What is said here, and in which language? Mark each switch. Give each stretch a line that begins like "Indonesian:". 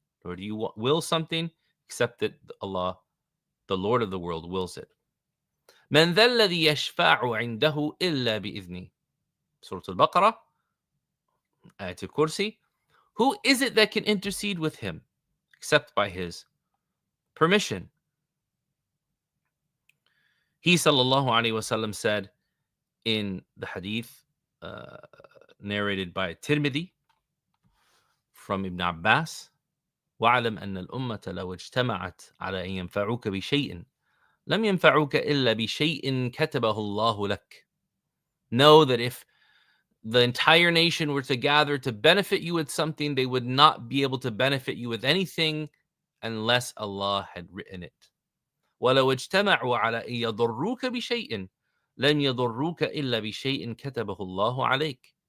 English: Nor do you will something except that Allah, the Lord of the world, wills it.
Arabic: مَنْ ذَا الَّذِي يَشْفَعُ عِنْدَهُ إِلَّا بِإِذْنِهِ. Surah Al-Baqarah, Ayat Al-Kursi.
English: Who is it that can intercede with Him except by His permission? He sallallahu alaihi wasallam said in the hadith narrated by Tirmidhi from Ibn Abbas,
Arabic: وَاعْلَمْ أَنَّ الْأُمَّةَ لَوْ اجْتَمَعَتْ عَلَى أَن يَنْفَعُوكَ بِشَيْءٍ لَمْ يَنْفَعُوكَ إِلَّا بِشَيْءٍ كَتَبَهُ اللَّهُ لَكَ.
English: Know that if the entire nation were to gather to benefit you with something, they would not be able to benefit you with anything unless Allah had written it.
Arabic: وَلَوْ اجْتَمَعُوا عَلَى أَن يَضُرُّوكَ بِشَيْءٍ لَنْ يَضُرُّوكَ إِلَّا بِشَيْءٍ كَتَبَهُ اللَّهُ عَلَيْكَ.